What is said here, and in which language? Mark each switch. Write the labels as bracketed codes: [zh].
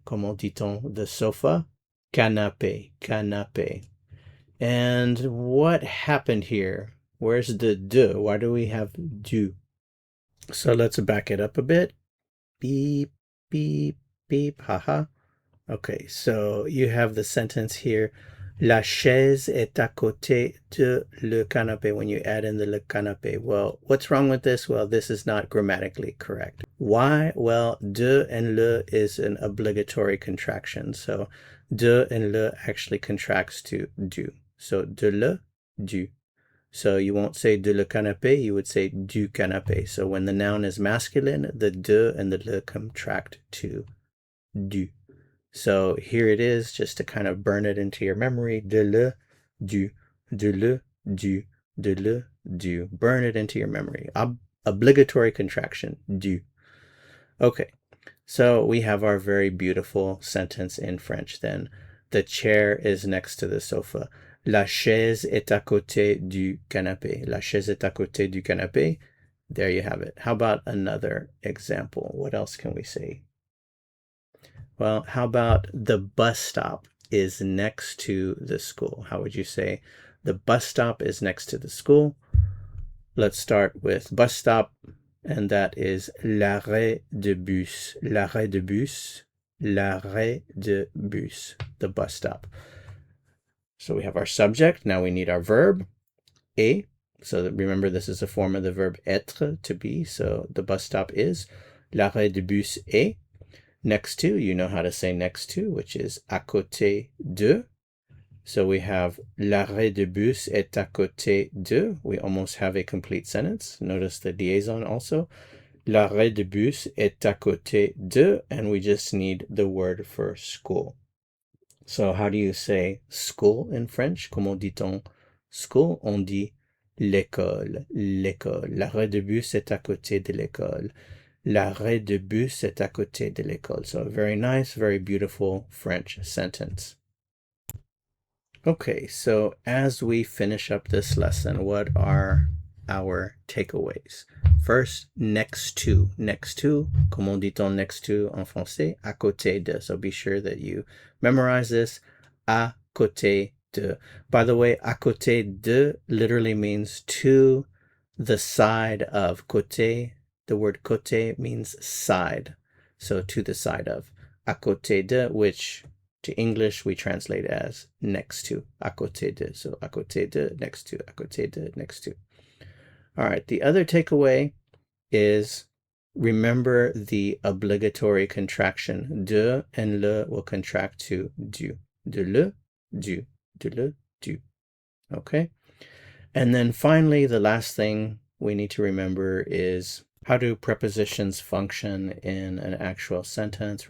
[fr] Comment dit-on [en] the sofa? [fr] Canapé, canapé. [en] And what happened here? Where's the de? Why do we have du? So let's back it up a bit. Beep, beep, beep, haha. Okay, so you have the sentence here. [fr] La chaise est à côté de le canapé [en] when you add in the [fr] le canapé. [en] Well, what's wrong with this? Well, this is not grammatically correct. Why? Well, de and le is an obligatory contraction. So de and le actually contracts to du. So de le, du. So you won't say de le canapé, you would say du canapé. So when the noun is masculine, the de and the le contract to du. So here it is, just to kind of burn it into your memory. [fr] De le, du, de le, du, de le, du. [en] Burn it into your memory. Obligatory contraction, du. Okay, so we have our very beautiful sentence in French then. The chair is next to the sofa. [fr] La chaise est à côté du canapé. La chaise est à côté du canapé. [en] There you have it. How about another example? What else can we say? Well, how about the bus stop is next to the school? How would you say the bus stop is next to the school? Let's start with bus stop, and that is l'arrêt de bus. [fr] L'arrêt de bus. L'arrêt de bus. [en] The bus stop. So we have our subject. Now we need our verb, et. So remember, this is a form of the verb être, to be. So the bus stop is l'arrêt de bus est. Next to, you know how to say next to, which is à côté de. So we have l'arrêt de bus est à côté de. We almost have a complete sentence. Notice the liaison also. L'arrêt de bus est à côté de, and we just need the word for school. So how do you say school in French? [fr] Comment dit-on school? On dit l'école, l'école. L'arrêt de bus est à côté de l'école. L'arrêt de bus est à côté de l'école. [en] So a very nice, very beautiful French sentence. Okay, so as we finish up this lesson, what are our takeaways? First, next to. Next to, comment dit-on next to en français? À côté de. So be sure that you memorize this. À côté de. By the way, à côté de literally means to the side of. Côté, the word côté means side. So to the side of. À côté de, which to English we translate as next to, à côté de. So à côté de, next to, à côté de, next to. All right, the other takeaway is remember the obligatory contraction. De and le will contract to du. De le, du. De le, du. Okay? And then finally, the last thing we need to remember is how do prepositions function in an actual sentence?